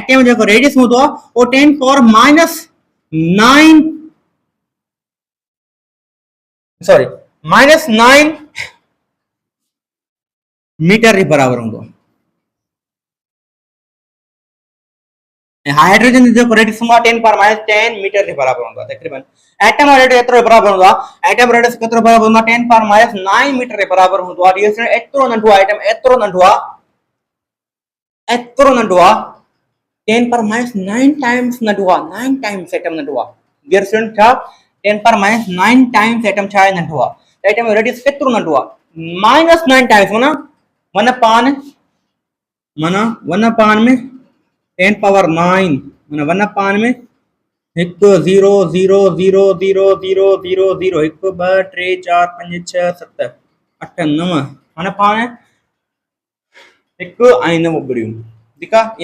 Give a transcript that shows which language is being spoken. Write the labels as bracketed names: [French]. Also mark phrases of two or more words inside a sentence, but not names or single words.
[Sindhi] एटम जो जेको रेडियस हूंदो आहे उहो 9 मीटर के बराबर हूंदो आहे। हाइड्रोजन जो रेडियस हूंदो आहे 10⁻10 मीटर के बराबर हूंदो आहे तक़रीबन। एटम रेडियस एतिरो बराबर हूंदो आहे, एटम रेडियस केतिरो बराबर हूंदो आहे, 10⁻9 मीटर के बराबर हूंदो आहे। एतिरो नंढो आहे एटम, एतिरो नंढो आहे, एतिरो नंढो आहे, 10⁻9 टाइम्स नंढो आहे, 9 टाइम्स एटम नंढो आहे। [English] Dear student, [Sindhi] छा 10⁻9 टाइम्स एटम छा आहे, नंढो आहे। एटम रेडियस केतिरो नंढो आहे, -9 टाइम्स, माना 1/9 में 10⁻9, माना 1/9 में 1 0 0 0 0 0 0 0 1 2 3 4 5 6 7 8 9, माना पाण 1 ऐं 9 ॿुड़ियूं, ठीकु आहे।